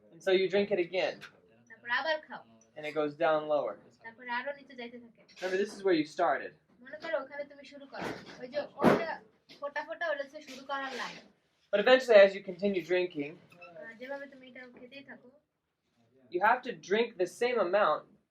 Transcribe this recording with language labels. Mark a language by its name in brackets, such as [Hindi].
[English] And so you drink it again, [Bangla] তারপর আবার খাও। [English] and it goes down lower. [Bangla] তারপর আরো নিচে যাইতে থাকে। [English] Remember, this is where you started. [Bangla] মনে করো ওখানে তুমি শুরু করো। ওই যে ওটা ফোটা ফোটা হচ্ছে শুরু করার line. [English] But eventually, as you continue drinking, [Bangla] যেভাবে তুমি এটা খেতেই থাকো [English] you have to drink the same amount